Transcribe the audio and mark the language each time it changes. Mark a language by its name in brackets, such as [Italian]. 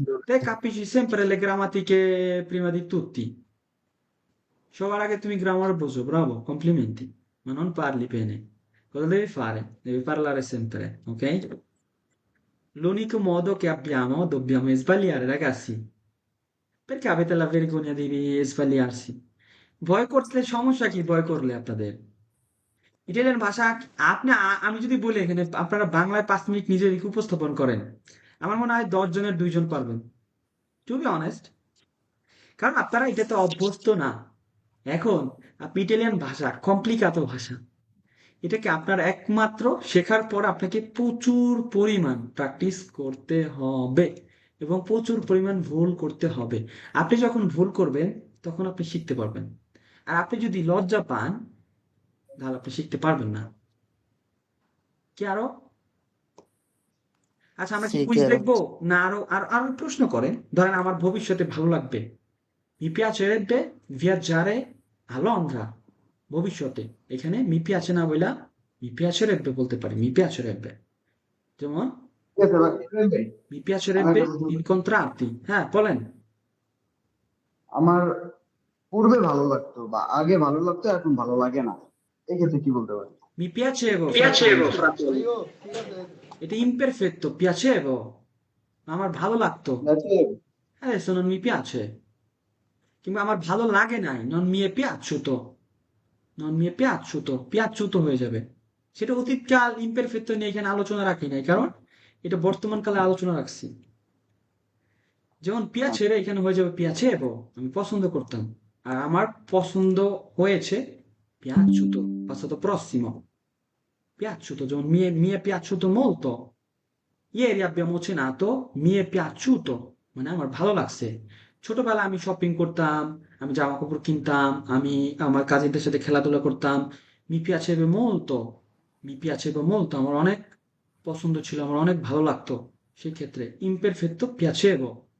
[Italian] Te capisci sempre le grammatiche prima di tutti। [Bangla] সবার আগে তুমি গ্রামার বোঝো, Bravo, কমপ্লিমেন্টি। [Italian] Ma non parli bene। Cosa devi fare? Devi parlare sempre, ok? L'unico modo che abbiamo, dobbiamo sbagliare, ragazzi। Perché avete la vergogna di sbagliarsi? [Bangla] ভয় করলে সমস্যা কি, ভয় করলে আপনাদের? ইটালিয়ান ভাষা, আপনি আমি যদি বলি এখানে আপনারা বাংলায় 5 মিনিট নিজেকে উপস্থাপন করেন, আমার মনে হয় 10 জনের 2 জন পারবেন, টু বি অনেস্ট। কারণ আপনারা এটাতে অভ্যস্ত না। এখন আপনি ইটালিয়ান ভাষা, কমপ্লিকাতো ভাষা, এটাকে আপনার একমাত্র শেখার পর আপনাকে প্রচুর পরিমাণ প্র্যাকটিস করতে হবে এবং প্রচুর পরিমাণ ভুল করতে হবে। আপনি যখন ভুল করবেন, তখন আপনি শিখতে পারবেন। আর আপনি যদি লজ্জা পান, তাহলে আপনি শিখতে পারবেন না। কি আরো? আচ্ছা, আমরা কি কুইজ দেখবো না আরো আরো আরো প্রশ্ন করেন? ধরেন আমার ভবিষ্যতে ভালো লাগবে, [Italian] mi piacerebbe viaggiare a Londra, [Bangla] ভবিষ্যতে। এখানে মি পিয়াছে না বইলা mi piacerebbe বলতে পারি, mi piacerebbe। যেমন ঠিক আছে ভাই। [Italian] mi piacerebbe incontrarti। [Bangla] হ্যাঁ, বলেন। আমার পূর্বে ভালো লাগতো বা আগে ভালো লাগতো, এখন ভালো লাগে না। এক্ষেত্রে কি বলতে পারি? [Italian] Mi piacevo, fratello. [Bangla] এটা [Italian] imperfetto, piacevo. [Bangla] আমার ভালো লাগতো। [Italian] Piacere. Adesso non mi piace. [Bangla] কিংবা আমার ভালো লাগে নাই, [Italian] non mi è piaciuto. Non mi è piaciuto, piaciuto [Bangla] হয়ে যাবে। সেটা অতীতকাল imperfetto নিয়ে এখানে আলোচনা রাখি নাই, কারণ এটা বর্তমান কালে আলোচনা রাখছি। যেমন পিয়াছেরে এখানে হয়ে যাবে পিয়াচেভো, আমি পছন্দ করতাম। আর আমার পছন্দ হয়েছে piaciuto, passato prossimo. [Italian] Piaciuto, যেমন mi è piaciuto molto. Ieri abbiamo cenato, mi è piaciuto, [Bangla] মানে আমার ভালো লাগছে। ছোটবেলায় আমি শপিং করতাম, আমি জামা কাপড় কিনতাম, আমি আমার কাজিনদের সাথে খেলাধুলা করতাম। [Italian] Mi piaceva molto, mi piaceva molto, [Bangla] আমার অনেক পছন্দ ছিল, আমার অনেক ভালো লাগতো। সেই ক্ষেত্রে imperfetto piacevo.